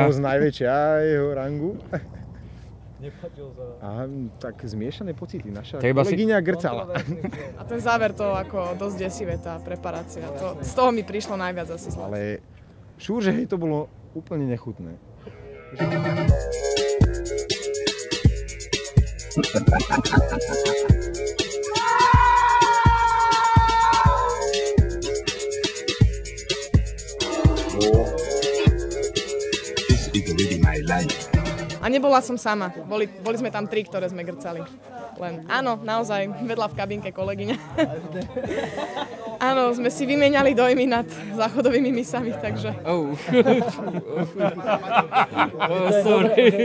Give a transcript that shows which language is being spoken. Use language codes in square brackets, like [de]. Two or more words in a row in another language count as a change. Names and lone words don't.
[sk] Nechutnosť najväčšia jeho rangu. Nepáčil sa. A tak zmiešané pocity. Naša kolegyňa grcala. A ten záver to ako dosť desivé, tá preparácia. Z toho mi prišlo najviac asi zle. Ale šúr, že hej, to bolo úplne nechutné. [en] This is really my life. [sk] A nebola som sama. Boli sme tam 3, ktoré sme grcali. Len áno, naozaj, vedľa v kabínke kolegyňa. Áno, sme si vymieniali dojmy nad záchodovými misami, takže... Sorry.